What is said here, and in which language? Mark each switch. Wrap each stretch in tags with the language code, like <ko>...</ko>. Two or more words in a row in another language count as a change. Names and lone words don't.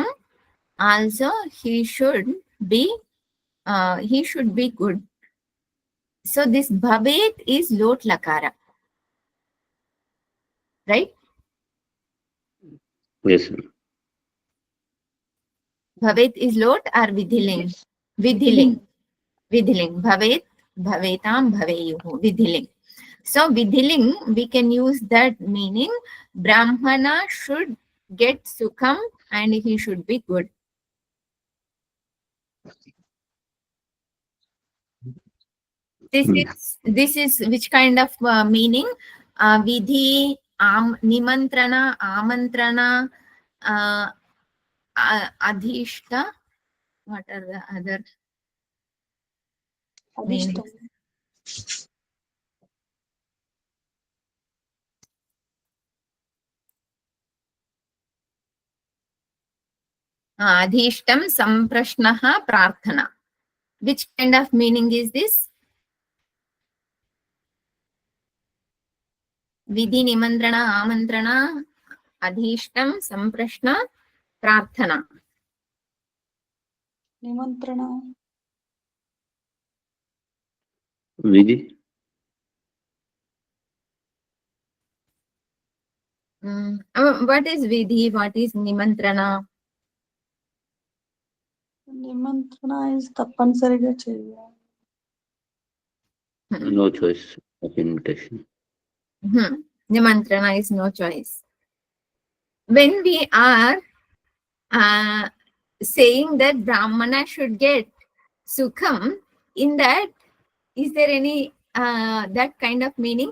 <en>Also, he should be good. So this bhavet is</en> <sa>lot lakara,</sa> <en>right? Yes. Bhavet is lot or vidhiling? Yes.</en> <sa>Vidhiling. Vidhiling. Bhavet, bhavetam, bhaveyuhu. Vidhiling. So vidhiling,</sa> <en>we can use that meaning. Brahmana should get sukham and he should be good. This is which kind of meaning?</en> <sa>Vidhi, nimantrana, amantrana, adhishta.</sa> <en>What are the other meanings?</en> <sa>Adishtam. Adhishtam, samprashnaha, prarthana.</sa> <en>Which kind of meaning is this?</en> <sa>Vidhi, nimantrana, amantrana, adhishtam, samprashna, prarthana. Nimantrana. Vidhi.</sa> <en>What is vidhi? What is nimantrana? Nimantrana is</en> <te>తప్పనిసరిగా చేయాలి.</te> <en>No choice of invitation. Nimantrana is no choice. When we are saying that Brahmana should get sukham, in that, is there any that kind of meaning?</en>